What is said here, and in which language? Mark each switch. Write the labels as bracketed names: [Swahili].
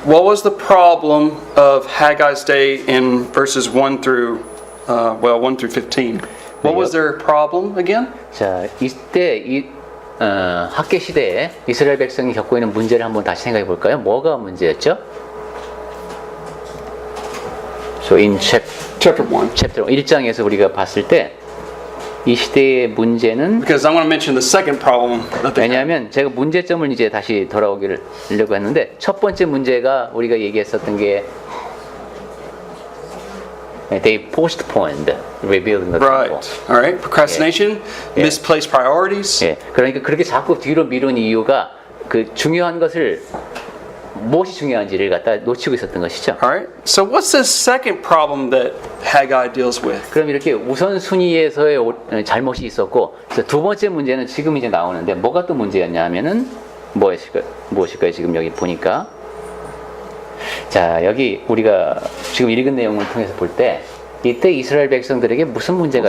[English] What was the problem of Haggai's day in verses 1 through 15? What was their problem again? [Korean] 자, 이때 학계 시대에 이스라엘 백성이 겪고 있는 문제를 한번 다시 생각해 볼까요? 뭐가 문제였죠? [English] So in Chapter 1. [Korean] chapter 1장에서 우리가 봤을 때 이 시대의 문제는 [English] Because I want to mention the second problem that they had. [Korean] 왜냐하면 제가 문제점을 이제 다시 돌아오기려고 했는데 첫 번째 문제가 우리가 얘기했었던 게 [English] They postponed rebuilding the Right. temple. All right. Procrastination, Yeah. misplaced priorities. [Korean] 예, 그러니까 그렇게 자꾸 뒤로 미룬 이유가 그 중요한 것을 무엇이 중요한지를 갖다 놓치고 있었던 것이죠. [English] All right. So what's the second problem that Haggai deals with? [Korean] 그럼 이렇게 우선순위에서의 잘못이 있었고, 그래서 두 번째 문제는 지금 이제 나오는데 뭐가 또 문제였냐 하면은 무엇일까요? 지금 여기 보니까 자 여기 우리가 지금 읽은 내용을 통해서 볼 때 이때 이스라엘 백성들에게 무슨 문제가